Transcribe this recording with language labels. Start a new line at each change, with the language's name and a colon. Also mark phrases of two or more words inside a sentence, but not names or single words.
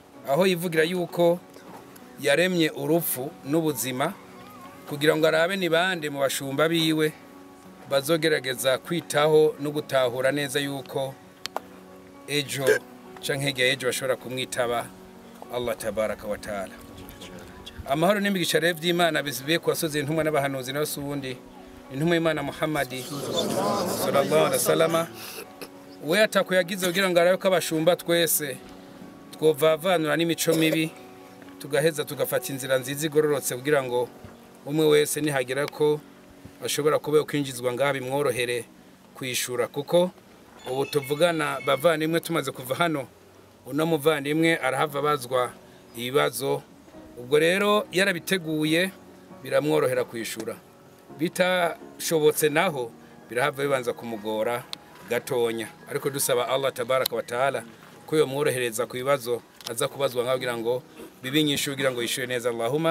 Rundi: aho yivugira yuko yaremye urupfu n'ubuzima kugira ngo arabe ni bande mu bashumba biwe bazogerageza kwitaho no gutahura neza yuko ejo canke ejo bashobora kumwitaba
Arabic: الله تبارك وتعالى.
Rundi: Amahoro n'imigisha rero by'Imana bizibiye ku basozi intumwa n'abahanuzi n'abasundi intumwa y'Imana Muhammadi
Arabic: صلى الله عليه وسلم
Rundi: we atakuyagize kugira ngo arabe ko abashumba twese twovavanura n'imico mibi tugaheza tugafata inzira nziza igororotse kugira ngo umwe wese nihagera ko bashobora kuba kwinjizwa ngaha bimworohere kwishura kuko ubu tuvugana bavandimwe tumaze kuva hano uno muvandimwe arahava bazwa ibibazo ubwo rero yarabiteguye biramworohera kwishura bitashobotse naho birahava bibanza kumugora gatonya ariko dusaba
Arabic: الله تبارك وتعالى
Rundi: ko yo mworohereza ku bibazo aza kubazwa ngaho kugira ngo bibinyishu kugira ngo yishure neza Allahumma.